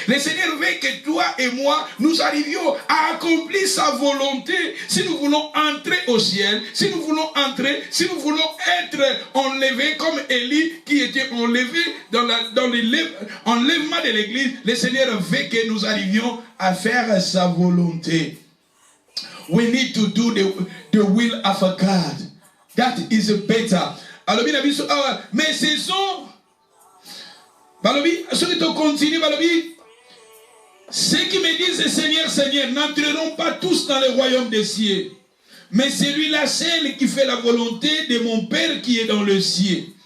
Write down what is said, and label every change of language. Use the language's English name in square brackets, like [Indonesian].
[French] Le Seigneur veut que toi et moi, nous arrivions à accomplir sa volonté. Si nous voulons entrer au ciel, si nous voulons entrer, si nous voulons être enlevés comme Élie qui était enlevé dans l'enlèvement de l'église, le Seigneur veut que nous arrivions à faire sa volonté. [English] We need to do the will of God. That is better. [French] Alors, mais ce sont, ceux qui continuent, ceux qui me disent Seigneur, Seigneur, n'entreront pas tous dans le royaume des cieux, mais celui-là seul qui fait la volonté de mon Père qui est dans le ciel.